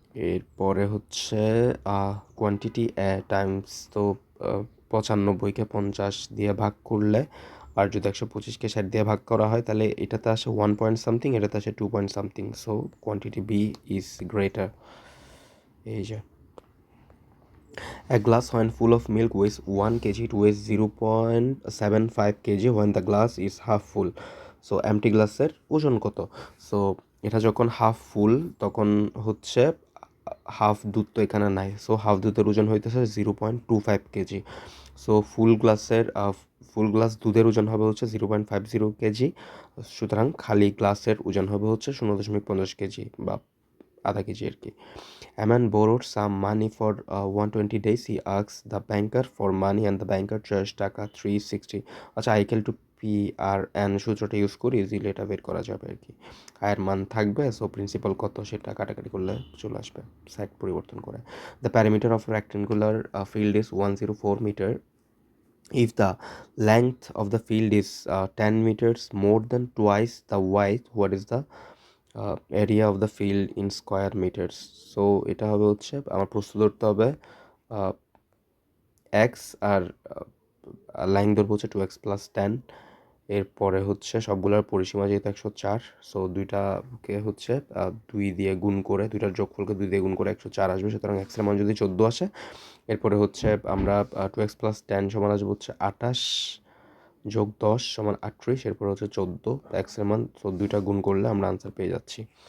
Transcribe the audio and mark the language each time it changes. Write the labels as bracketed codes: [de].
[bn] এরপরে হচ্ছে quantity Times, তো 95কে 50 দিয়ে ভাগ করলে, আর যদি 125কে 60 দিয়ে ভাগ করা হয় তাহলে এটাতে আসে 1 পয়েন্ট সামথিং, এটাতে আসে 2 point something, so quantity B is greater. [en] এই যে a glass when full of milk weighs 1 kg, it weighs 0.75 kg when the glass is half full. [bn] So empty গ্লাসের ওজন কত? সো এটা যখন হাফ ফুল তখন হচ্ছে হাফ দুধ তো এখানে নাই, সো হাফ দুধের ওজন হইতেছে 0.25 কেজি। সো ফুল গ্লাস দুধের ওজন হবে হচ্ছে 0.50 কেজি, সুতরাং খালি গ্লাসের ওজন হবে হচ্ছে 0.50 কেজি বা আধা কেজি আর কি। [en] A man borrowed some money for 120 days. He asks the banker for money and the banker charged টাকা 360। [bn] আচ্ছা, I equal to PRN সূত্রটা ইউজ করে ইজিলি এটা বের করা যাবে আর কি। আয়ের মান থাকবে, সো প্রিন্সিপাল কত সেটা কাটাকাটি করলে চলে আসবে সাইড পরিবর্তন করে। [en] The parameter of rectangular field is 104 metre. If the length of the field is 10 meters more than twice the width, what is the area of the field in square metres? [bn] So এটা হবে হচ্ছে আমার প্রশ্ন ধরতে হবে x আর line ধরবো হচ্ছে 2x plus 10। এরপরে হচ্ছে সবগুলোর পরিসীমা যেহেতু 104, সো দুইটাকে হচ্ছে 2 দিয়ে গুণ করে, দুইটার যোগফলকে 2 দিয়ে গুণ করে 104 আসবে, সুতরাং এক্সের মান যদি 14 আসে, এরপরে হচ্ছে আমরা 2x প্লাস 10 সমান আসবে হচ্ছে 28 যোগ 10 সমান 38, এরপর হচ্ছে 14 এক্সের মান, সো দুইটা গুণ করলে আমরা আনসার পেয়ে যাচ্ছি।